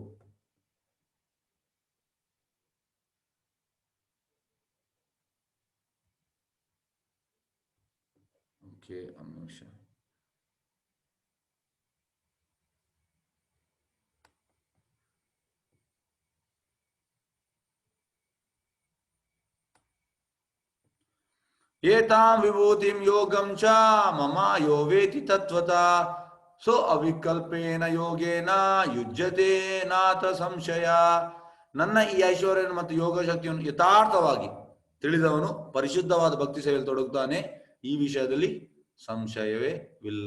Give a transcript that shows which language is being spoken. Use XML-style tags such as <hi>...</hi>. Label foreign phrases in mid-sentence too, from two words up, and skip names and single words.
<kn>ಓಕೆ, ಒಂದು ನಿಮಿಷ.</kn> <sa>ಏತಾಂ ವಿಭೂತಿಂ ಯೋಗಂ ಚ ಮಮ ಯೋ ವೇತಿ ತತ್ವತಾ ಸೋ ಅವಿಕಲ್ಪೇನ ಯೋಗೇನ ಯುಜ್ಯತೆ ನಾಥ ಸಂಶಯ.</sa> <kn>ನನ್ನ ಈ ಐಶ್ವರ್ಯವನ್ನು ಮತ್ತು ಯೋಗ ಶಕ್ತಿಯನ್ನು ಯಥಾರ್ಥವಾಗಿ ತಿಳಿದವನು ಪರಿಶುದ್ಧವಾದ ಭಕ್ತಿ ಸೇವೆಯಲ್ಲಿ ತೊಡಗುತ್ತಾನೆ, ಈ ವಿಷಯದಲ್ಲಿ ಸಂಶಯವೇ ಇಲ್ಲ.</kn>